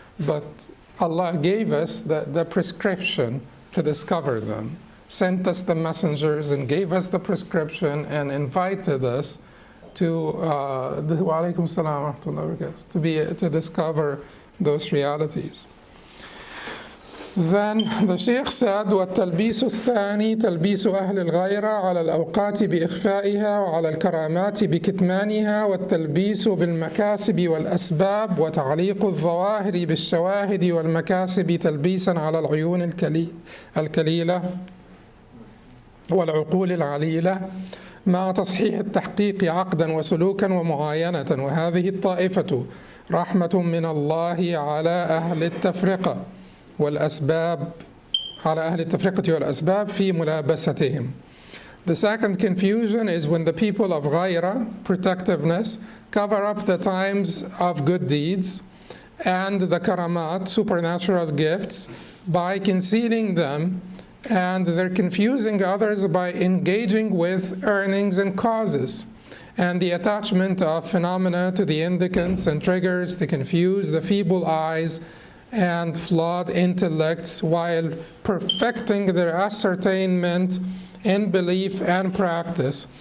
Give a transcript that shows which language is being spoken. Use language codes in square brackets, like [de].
[en] But Allah gave us the prescription to discover them, sent us the messengers and gave us the prescription and invited us to to discover those realities. Then the Shaykh said, [ar] وَالتَّلْبِيسُ الثَّانِي تَلْبِيسُ أَهْلِ الْغَيْرَةِ عَلَى الْأَوْقَاتِ بِإِخْفَائِهَا وعلى الكرامات بكتمانها والتلبيس بالمكاسب والأسباب وتعليق الظواهر بالشواهد والمكاسب تلبيسا على العيون الكليلة والعقول العليلة مع تصحيح التحقيق عقدا وسلوكا ومعاينة. وهذه الطائفة رحمة من الله على أهل التفرقة والأسباب على أهل التفرقة والأسباب في ملابستهم. [en] The second confusion is when the people of ghayra, protectiveness, cover up the times of good deeds and the karamat, supernatural gifts, by concealing them, and they're confusing others by engaging with earnings and causes and the attachment of phenomena to the indicants and triggers to confuse the feeble eyes and flawed intellects while perfecting their ascertainment in belief and practice.